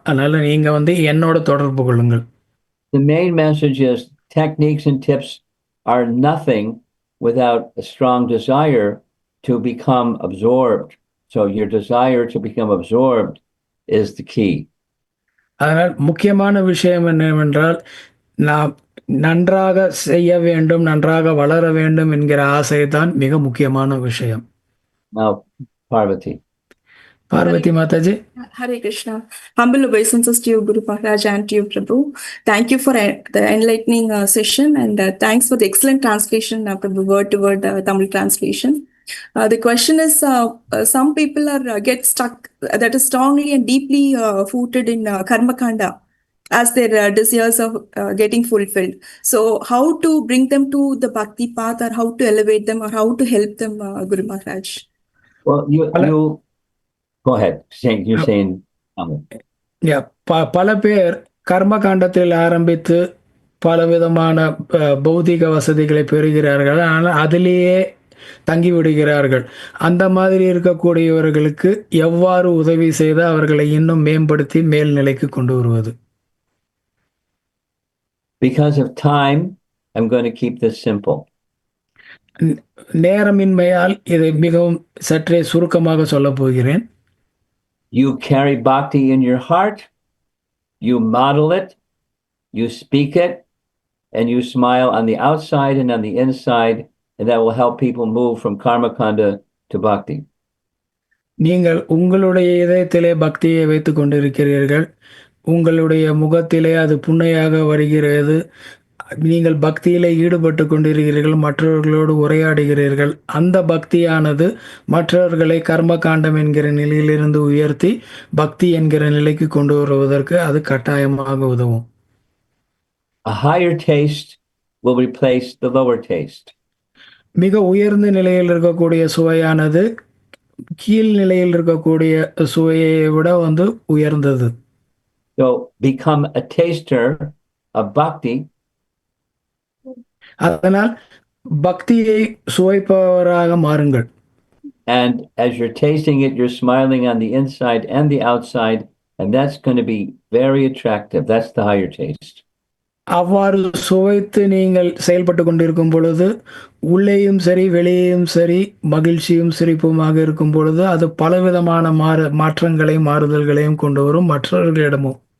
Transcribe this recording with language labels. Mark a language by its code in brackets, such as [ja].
[ta] அதனால நீங்க வந்து என்னோட தொடர்பு கொள்ளுங்கள். [en] The main message is techniques and tips are nothing without a strong desire to become absorbed. So your desire to become absorbed is the key. [ta] அதனால் முக்கியமான விஷயம் என்னவென்றால் நாம் நன்றாக செய்ய வேண்டும், நன்றாக வளர வேண்டும் என்கிற ஆசை தான் மிக முக்கியமான விஷயம். [en] Now, Parvati. [ta] Parvati Mataji. [en] Hare Krishna. Humble obeisances to you, Guru Maharaj, and to you, Prabhu. Thank you for the enlightening session, and thanks for the excellent translation, Prabhu, word to word Tamil translation. The question is, some people get stuck that is strongly and deeply rooted in karma kanda as their desires of getting fulfilled. So how to bring them to the bhakti path, or how to elevate them, or how to help them, Guru Maharaj? Well, you go ahead. You're saying [ta] பல பேர் கர்ம காண்டத்தில் ஆரம்பித்து பலவிதமான பௌதிக வசதிகளை பெறுகிறார்கள். ஆனால் அதிலேயே தங்கிவிடுகிறார்கள். அந்த மாதிரி இருக்கக்கூடியவர்களுக்கு எவ்வாறு உதவி செய்து அவர்களை இன்னும் மேம்படுத்தி மேல்நிலைக்கு கொண்டு வருவது? [en] Because of time, I'm going to keep this simple. [ta] நேரமின்மையால் இதை மிகவும் சற்றே சுருக்கமாக சொல்ல போகிறேன். [en] You carry bhakti in your heart, you model it, you speak it, and you smile on the outside and on the inside, and that will help people move from karma kanda to bhakti. [ta] நீங்கள் உங்களுடைய இதயத்திலே பக்தியை வைத்துக் கொண்டிருக்கிறீர்கள். உங்களுடைய முகத்திலே அது புன்னையாக வருகிறது. நீங்கள் பக்தியிலே ஈடுபட்டு கொண்டிருக்கிறீர்கள். மற்றவர்களோடு உரையாடுகிறீர்கள். அந்த பக்தியானது மற்றவர்களை கர்ம காண்டம் என்கிற நிலையிலிருந்து உயர்த்தி பக்தி என்கிற நிலைக்கு கொண்டு வருவதற்கு அது கட்டாயமாக உதவும். [en] A higher taste will replace the lower taste. [ta] மிக உயர்ந்த நிலையில் இருக்கக்கூடிய சுவையானது கீழ் நிலையில் இருக்கக்கூடிய சுவையை விட உயர்ந்தது. [en] So become a taster of bhakti. [ta] அதனால் பக்தியை சுவைப்பவராக மாறுங்கள். [en] And as you're tasting it, you're smiling on the inside and the outside, and that's going to be very attractive. That's the higher taste. [ta] அவ்வாறு சுவைத்து நீங்கள் செயல்பட்டு கொண்டிருக்கும் பொழுது உள்ளேயும் சரி வெளியேயும் சரி மகிழ்ச்சியும் சிரிப்புமாக இருக்கும் பொழுது அது பலவிதமான மாற்றங்களையும் மாறுதல்களையும் கொண்டு வரும் மற்றவர்களிடமும்.